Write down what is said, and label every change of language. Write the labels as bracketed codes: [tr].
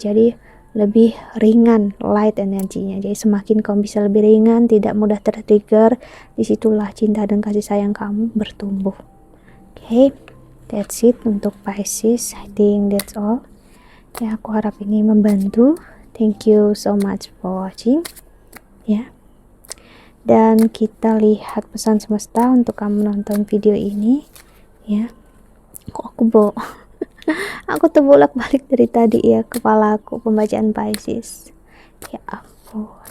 [id] Jadi lebih ringan light energinya. Jadi semakin kamu bisa lebih ringan, tidak mudah tertrigger, disitulah cinta dan kasih sayang kamu bertumbuh. [en] Okay, that's it untuk Pisces. I think that's all. [id] Ya, aku harap ini membantu. [en] Thank you so much for watching. [id] Ya. Dan kita lihat pesan semesta untuk kamu nonton video ini. Ya. Kok aku aku terbolak-balik dari tadi ya kepala aku pembacaan Pisces. Ya ampun.